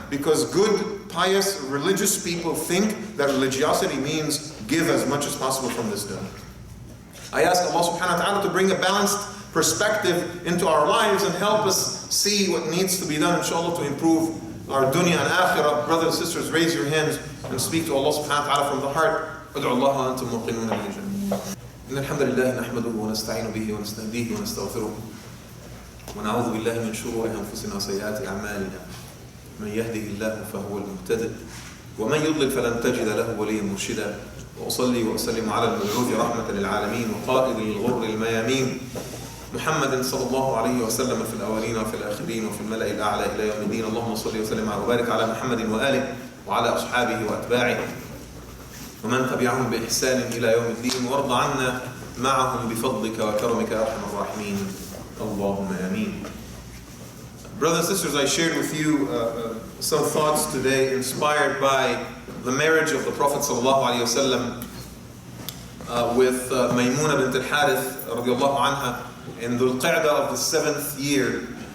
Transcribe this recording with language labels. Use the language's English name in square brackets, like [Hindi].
[English] Because good, pious, religious people think that religiosity means give as much as possible from this dunya. I ask Allah subhanahu wa ta'ala to bring a balanced perspective into our lives and help us see what needs to be done, inshallah, to improve our dunya and akhirah. Brothers and sisters, raise your hands and speak to Allah subhanahu wa ta'ala from the heart. [Arabic] ادعوا الله وأنتم موقنون بالجنة. إن الحمد لله نحمده ونستعين به ونستهديه ونستغفره ونعوذ بالله من شرور أنفسنا وسيئات أعمالنا. من يهده الله فهو المهتدي ومن يضلل فلن تجد له وليا مرشدا. وأصلي وأسلم على المبعوث رحمة للعالمين وقائد الغر الميامين محمد صلى الله عليه وسلم في الأولين وفي الآخرين وفي الملأ الأعلى إلى يوم الدين. اللهم صل وسلم وبارك على محمد وآله وعلى أصحابه وأتباعه ومن تبعهم بإحسان إلى يوم الدين وارض عنا معهم بفضلك وكرمك يا أرحم الراحمين. اللهم آمين. [English] Brothers and sisters, I shared with you some thoughts today inspired by the marriage of the Prophet ﷺ with Maymuna bint al-Harith radiallahu anha in the Qa'dah of the 7th year.